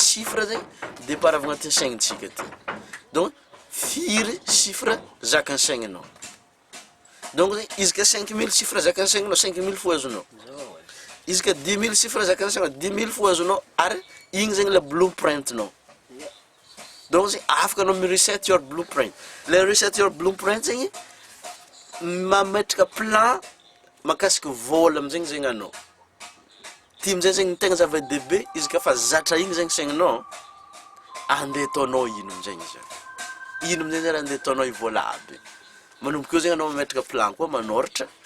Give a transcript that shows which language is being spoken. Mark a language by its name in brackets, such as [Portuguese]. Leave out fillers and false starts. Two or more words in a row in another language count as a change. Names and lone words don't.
[Malagasy] chiffre zegny départ avy agnatin'ny saignintsika ty donc firy chiffre zakan'ny saigninao donc izy ka 5000 chiffre zakan'ny saigninao 5000 fo azonao izy ka 10000 chiffre zakan'ny saigninao 10000 fo azonao ary igny zegny le blueprint nao donc zegny afaka anao mi- [English] reset your blueprint [Malagasy] le [English] reset your blueprint [Malagasy] zegny mametraka plan makasika vola amizegny zegny anao ty amizay zegny tegna zava-dehibe izy ka fa zatra igny zegny saigninao andeha ataonao ino amizegny izy ino amizay raha andeha ataonao vola aby manomboka eo zegny anao mametraka plan koa manoratra